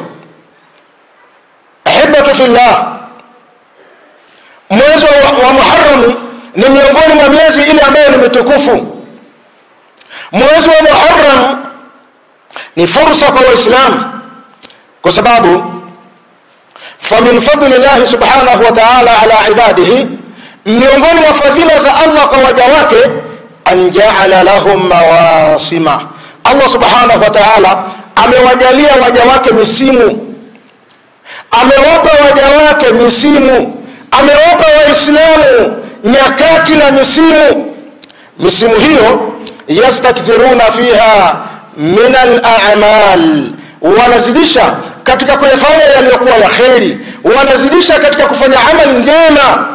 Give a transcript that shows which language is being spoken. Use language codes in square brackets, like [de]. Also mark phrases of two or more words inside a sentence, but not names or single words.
[ar] أحبتي في الله, [sw] mwezi wa Muharram ni miongoni mwa miezi ile ambayo ni mitukufu. Mwezi wa Muharram ni fursa kwa Waislamu, kwa sababu [ar] فمن فضل الله سبحانه وتعالى على عباده, [sw] miongoni mwa fadhila za Allah kwa waja wake, [ar] أن جعل لهم مواسم, [sw] Allah [ar] سبحانه وتعالى [sw] amewajalia waja wake misimu, amewapa waja wake misimu, amewapa Waislamu nyakati na misimu hiyo. [ar] يستكثرون فيها من الأعمال, [sw] wanazidisha katika kuyafanya yaliyokuwa ya kheri, wanazidisha katika kufanya amali njema.